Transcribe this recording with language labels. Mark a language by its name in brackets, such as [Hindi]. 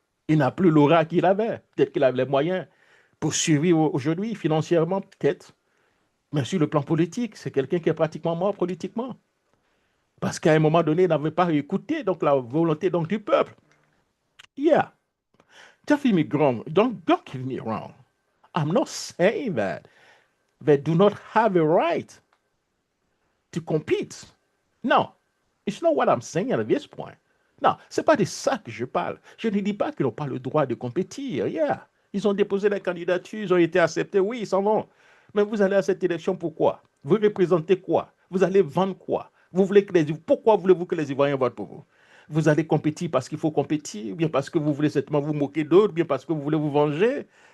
[French] Il n'a plus l'aura qu'il avait. Peut-être qu'il avait les moyens pour survivre aujourd'hui, financièrement, peut-être. Mais sur le plan politique, c'est quelqu'un qui est pratiquement mort politiquement. Parce qu'à un moment donné, il n'avait pas écouté donc, la volonté donc, du peuple. [English] Yeah. Don't get me wrong. Don't get me wrong. I'm not saying that they do not have a right to compete. No. It's not what I'm saying at this point. [French] Non, ce n'est pas de ça que je parle. Je ne dis pas qu'ils n'ont pas le droit de compétir. Yeah. Ils ont déposé la candidature, ils ont été acceptés, oui, ils s'en vont. Mais vous allez à cette élection, pourquoi? Vous représentez quoi? Vous allez vendre quoi? Vous voulez que pourquoi voulez-vous que les Ivoiriens votent pour vous? Vous allez compétir parce qu'il faut compétir, ou bien parce que vous voulez certainement vous moquer d'autres, ou bien parce que vous voulez vous venger.